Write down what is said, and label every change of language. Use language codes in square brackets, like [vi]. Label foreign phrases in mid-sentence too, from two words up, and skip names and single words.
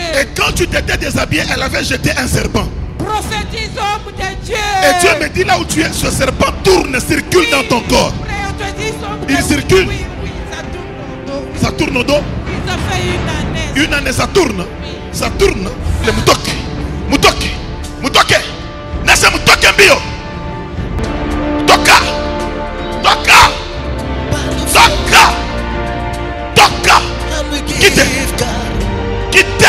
[fr] Et quand tu t'étais déshabillé, elle avait jeté un serpent. Prophétise, homme de Dieu. Et Dieu me dit là où tu es, ce serpent tourne, circule dans ton corps. Il circule. Oui, ça tourne au dos. Ça tourne au dos. Oui, ça fait une année. Une année, ça tourne. Ça tourne. Le mutoke. Mutoke. Mutoke. [ln] Nasa mutoke mbio. Toka. Toka. Toka. Toka. [fr] Quitte. Quitte.